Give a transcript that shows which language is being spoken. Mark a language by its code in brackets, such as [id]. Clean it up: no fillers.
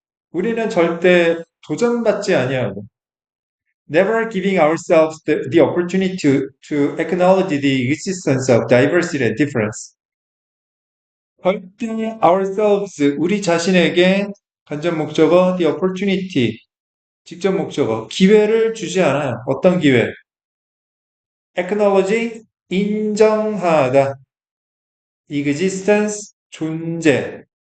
[ko] 우리는 절대 도전받지 아니하고. [en] Never giving ourselves the opportunity to acknowledge the existence of diversity and difference. [ko] 절대 ourselves, 우리 자신에게 간접 목적어, the opportunity, 직접 목적어, 기회를 주지 않아요. 어떤 기회? acknowledge, 인정하다. existence, 존재.